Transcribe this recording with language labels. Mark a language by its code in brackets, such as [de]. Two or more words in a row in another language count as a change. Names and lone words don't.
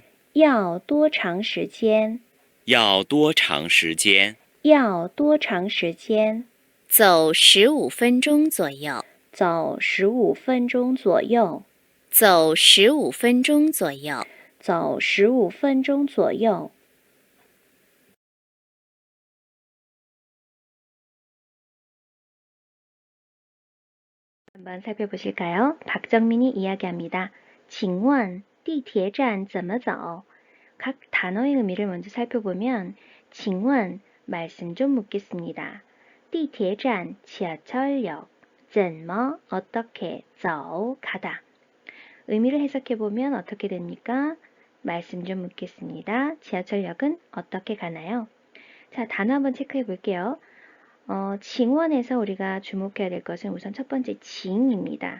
[zh] 要多长时间？要多长时间？要多长时间？走15分钟左右。走15分钟左右。走15分钟左右。走15分钟左右。 [ko] 한번 살펴보실까요? 박정민이 이야기합니다. [zh] 请问地铁站怎么走? [ko] 각 단어의 의미를 먼저 살펴보면 请问 말씀 좀 묻겠습니다. 地铁站 지하철역 怎么 어떻게 走 가다. 의미를 해석해보면 어떻게 됩니까? 말씀 좀 묻겠습니다. 지하철역은 어떻게 가나요? 자, 단어 한번 체크해 볼게요. 징원에서 우리가 주목해야 될 것은 우선 첫 번째 징입니다.